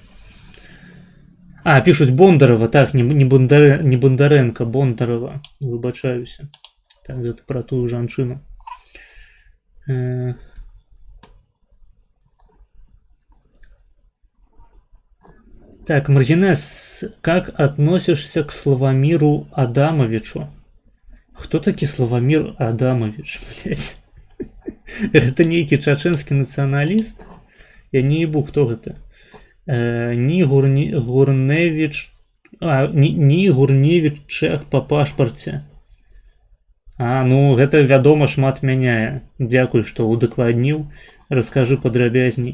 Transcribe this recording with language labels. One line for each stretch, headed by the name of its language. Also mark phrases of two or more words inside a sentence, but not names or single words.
Belarusian: Пішуць Бондарова, так, не Бондаренко, Бондарова, выбачаюся. Так, гэта пра тую жанчыну. Так, Маргинес,
Russian: как относишься к Славомиру Адамовичу? Кто таки Славомир Адамович, блядь? Это некий
Belarusian: чачэнскі нацыяналіст?
Russian: Я не ебу,
Belarusian: хто гэта. Ні Гурневіч Чэх па пашпарце. Ну, гэта, вядома, шмат мяняе. Дзякуй, што удакладніў. Раскажы падрабязней.